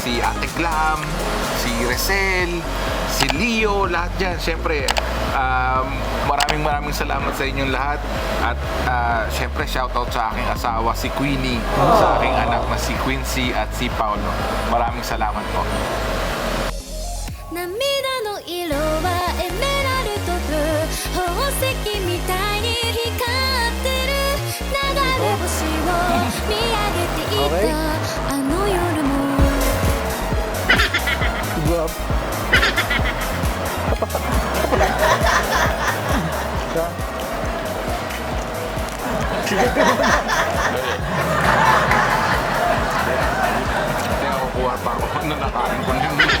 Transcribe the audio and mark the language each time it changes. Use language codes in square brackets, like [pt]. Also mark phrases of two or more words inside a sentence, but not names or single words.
[tl] Si Ate Glam, si Resel, si Leo, lahat dyan. Siyempre, maraming salamat sa inyong lahat. At siyempre, shoutout sa aking asawa, si Queenie, sa aking anak na si Quincy at si Paulo. Maraming salamat po. [ja] 涙の色はエメラルドブルー宝石みたいに光ってる流れ星を見上げていたあの夜も [tl] Grab. Kaya kukuha pa ako na nakain ko din.